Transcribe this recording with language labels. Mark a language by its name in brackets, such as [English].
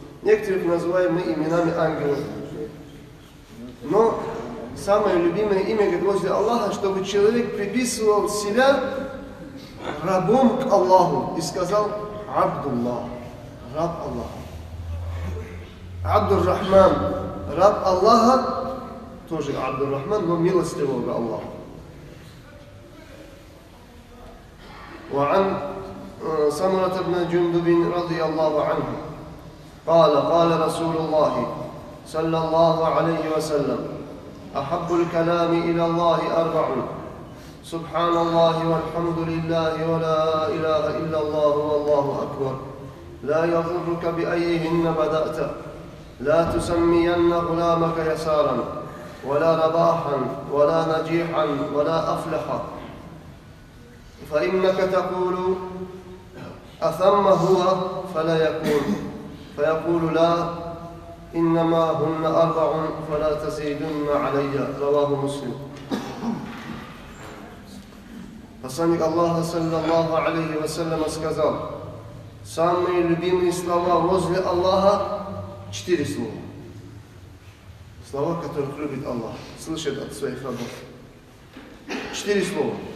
[Russian] Некоторых называем мы именами ангелов. Но самое любимое имя, говорит, возле Аллаха, чтобы человек приписывал себя рабом к Аллаху и сказал Абдуллах, раб Аллаха. Абдур-Рахман, раб Аллаха, тоже Абдур-Рахман, но милостивого Аллаха. [Arabic] وعن سمرة بن جندب رضي الله عنه قال رسول الله صلى الله عليه وسلم أحب الكلام إلى الله أربع سبحان الله والحمد لله ولا إله إلا الله والله أكبر لا يضرك بأيهن بدأت لا تسمين غلامك يسارا ولا رباحا ولا نجيحا ولا أفلحا فإنك تقول أثم هو فلا يكون فيقول لا إنما هن أربع فلا تزيدن علي رواه مسلم. [Russian] Посланник Аллаха, саллаллаху алейхи вассалям, сказал, самые любимые слова возле Аллаха 4 слова. Слова, которых любит Аллах, слышит от своих рабов. 4 слова.